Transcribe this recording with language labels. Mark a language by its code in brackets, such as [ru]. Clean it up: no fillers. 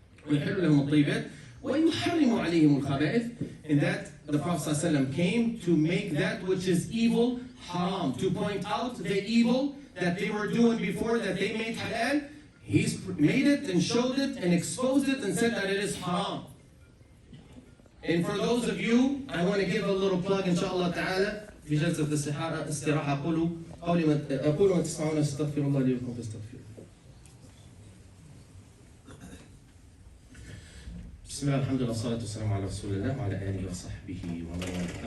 [ar] ويحل لهم الطيبات ويحرم عليهم الخبائث. [en] In that the Prophet ﷺ came to make that which is evil haram, to point out the evil that they were doing before that they made halal. He's made it and showed it and exposed it and said that it is haram. And for those of you, I want to give a little plug inshallah ta'ala [ar] في جلسة الاستراحة أقول ما تسمعون استغفر الله لي ولكم فاستغفروه. بسم الله الحمد لله والصلاة والسلام على رسول الله وعلى آله وصحبه ومن والاه.